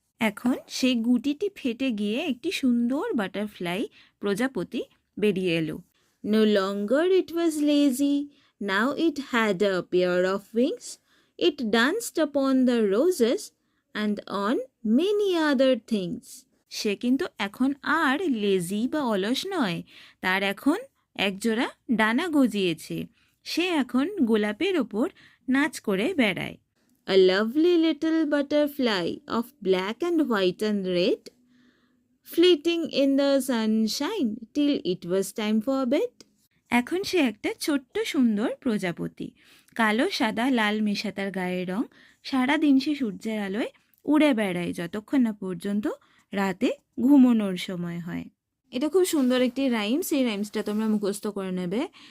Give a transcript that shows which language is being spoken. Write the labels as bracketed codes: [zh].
[bn] এখন সেই গুটিটি ফেটে গিয়ে একটি সুন্দর বাটারফ্লাই প্রজাপতি বেরিয়ে এলো। [en] No longer it was lazy, now it had a pair of wings. It danced upon the roses and on many other things. [bn] সে কিন্তু এখন আর লেজি বা অলস নয়, তার এখন একজোড়া ডানা গজিয়েছে, সে এখন গোলাপের ওপর নাচ করে বেড়ায়। [en] A lovely little butterfly of black and white and red, flitting in the sunshine till it was time for bed. [bn] এখন সে একটা ছোট্ট সুন্দর প্রজাপতি, কালো সাদা লাল মেশা তার গায়ের রং, সারাদিন সে সূর্যের আলোয় উড়ে বেড়ায় যতক্ষণ না পর্যন্ত রাতে ঘুমানোর সময় হয়। এটা খুব সুন্দর একটি রাইমস, এই রাইমসটা তোমরা মুখস্থ করে নেবে।